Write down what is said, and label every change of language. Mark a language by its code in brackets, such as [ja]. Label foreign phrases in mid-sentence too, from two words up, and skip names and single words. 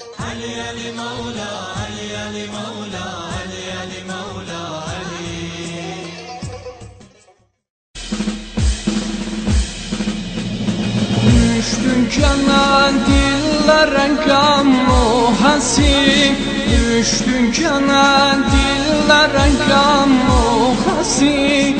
[ar] علي علي مولا علي علي مولا علي علي مولا علي. [tr] Düştün kana dillere gammu hasip, düştün kana dillere gammu hasip.